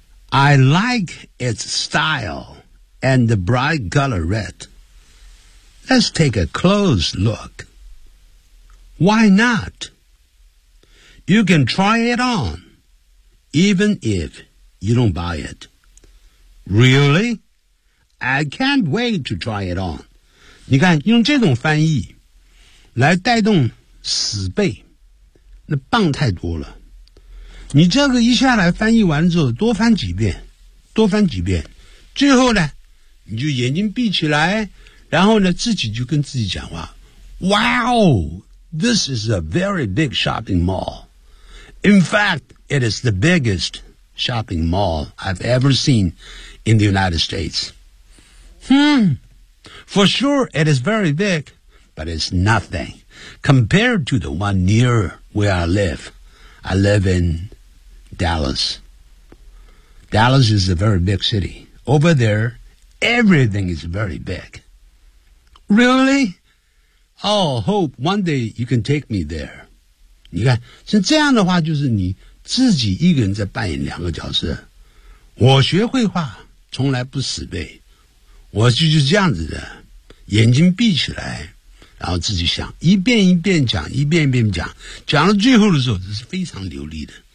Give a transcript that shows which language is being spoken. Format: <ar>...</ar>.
<en>I like its style and the bright color red. Let's take a close look. Why not? You can try it on, even if you don't buy it. Really? I can't wait to try it on.</en> <zh>你看，用这种翻译来带动死背，那棒太多了。你这个一下来翻译完之后，多翻几遍，多翻几遍，最后呢，你就眼睛闭起来，然后呢，自己就跟自己讲话 ：</zh> <en>Wow, this is a very big shopping mall. In fact, it is the biggest shopping mall I've ever seen in the United States. For sure, it is very big, but it's nothing compared to the one near where I live. I live in Dallas. Dallas is a very big city. Over there, everything is very big. Really? Oh, hope one day you can take me there.</en> <zh>你看，像这样的话，就是你自己一个人在扮演两个角色。我学绘画，从来不死背。我就是这样子的，眼睛闭起来，然后自己想，一遍一遍讲，一遍一遍讲，讲到最后的时候，这是非常流利的。</zh>